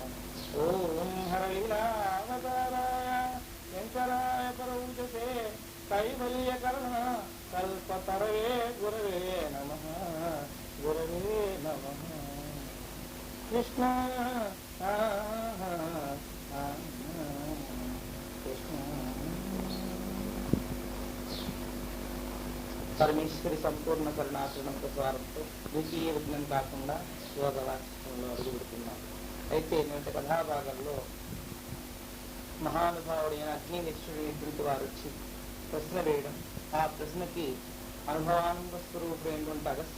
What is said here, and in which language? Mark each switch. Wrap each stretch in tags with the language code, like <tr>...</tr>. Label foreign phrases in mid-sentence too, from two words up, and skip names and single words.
<sa>ॐ हरलीलावताराय शङ्कराय परौचसे कैवल्यकर्ण कल्पतरवे गुरवे नमः। गुरवे नमः। कृष्ण कृष्ण</sa> <te>పరమేశ్వరి సంపూర్ణ కరుణాచరణంతో స్వారంతో ద్వితీయ విఘ్నం కాకుండా యోగవాక్యంలో అడుగుపెడుతున్నాం. అయితే నేటి కథాభాగంలో మహానుభావుడైన అగ్నినిష్ఠుడి గురించి వారు వచ్చి ప్రశ్న వేయడం, ఆ ప్రశ్నకి అనుభవానంద స్వరూపుడైనటువంటి అగస్త్య</te>